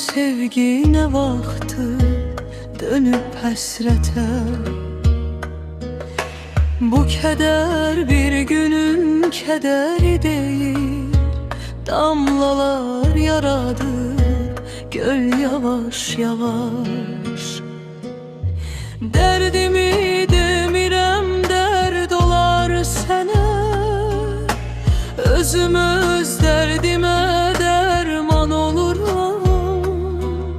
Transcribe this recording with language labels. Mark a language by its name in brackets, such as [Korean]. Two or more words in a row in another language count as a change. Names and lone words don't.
[Turkish] sevgi ne vakti dönüp həsrətə. Bu keder bir günün kederi değil, damlalar yaradır göl yavaş yavaş. [Azerbaijani] Derdimi demirəm, derd olar sənə, özümü öz dərdimə dərman oluram.